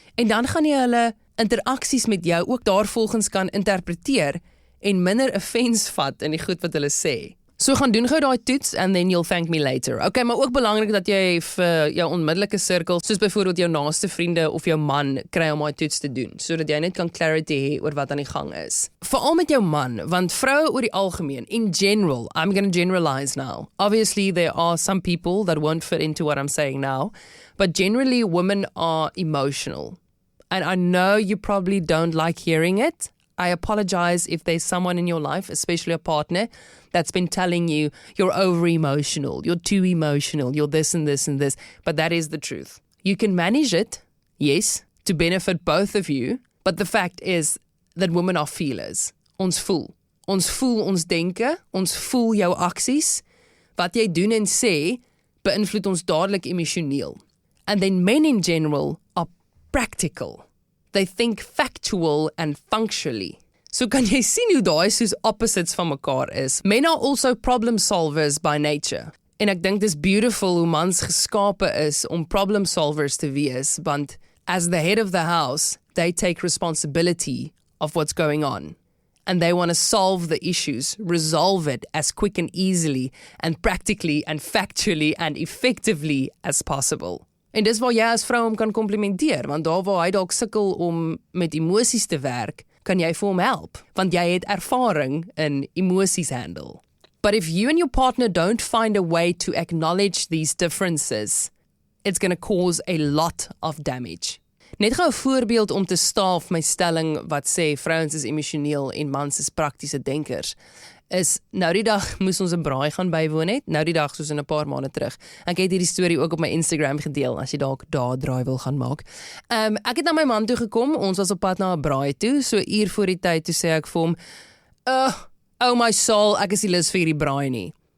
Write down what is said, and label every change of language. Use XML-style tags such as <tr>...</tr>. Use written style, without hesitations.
<af>En dan gaan jy hulle interaksies met jou ook daarvolgens kan interpreteer en minder offense vat in die goed wat hulle sê. So gaan doen gou daai toets</af> <en>and then you'll thank me later.</en> <af>Okay, maar ook belangrik dat jy vir jou onmiddellike sirkel, soos byvoorbeeld jou naaste vriende of jou man, kry om daai toets te doen, sodat jy net kan clarity hê oor wat aan die gang is. Veral met jou man, want vroue oor die algemeen,</af> <en>in general, I'm going to generalize now. Obviously, there are some people that won't fit into what I'm saying now, but generally women are emotional. And I know you probably don't like hearing it. I apologize if there's someone in your life, especially a partner, that's been telling you you're over-emotional, you're too emotional, you're this and this and this, but that is the truth. You can manage it, yes, to benefit both of you, but the fact is that women are feelers.</en> <af>Ons voel. Ons voel ons denke, ons voel jou aksies. Wat jy doen en sê, beïnvloed ons dadelik emosioneel.</af> <en>And then men in general are practical. They think factual and functionally.</en> <af>So kan jy sien hoe daai soos opposites van mekaar is.</af> <en>Men are also problem solvers by nature.</en> <af>En ek dink dis beautiful hoe mans geskape is om problem solvers te wees, want</af> <en>as the head of the house,</en> <af>they take responsibility of what's going on.</af> <en>And they want to solve the issues, resolve it as quick and easily and practically and factually and effectively as possible.</en> <af>En dis waar jy as vrou hom kan komplimenteer, want daar waar hy dalk sukkel om met emosies te werk, kan jy vir hom help, want jy het ervaring in emosies handle.</af> <en>But if you and your partner don't find a way to acknowledge these differences, it's going to cause a lot of damage.</en> <af>Net gou 'n voorbeeld om te staaf my stelling wat sê vrouens is emosioneel en mans is praktiese denkers, is nou die dag moes ons 'n braai gaan bywoon het, nou die dag soos in 'n paar maande terug. Ek het hierdie storie ook op my Instagram gedeel, as jy dalk daar draai wil gaan maak. Ek het na my man toe gekom, ons was op pad na 'n braai toe, so uur voor die tyd, toe sê ek vir hom, oh my soul, ek is nie lus vir hierdie braai nie.</af>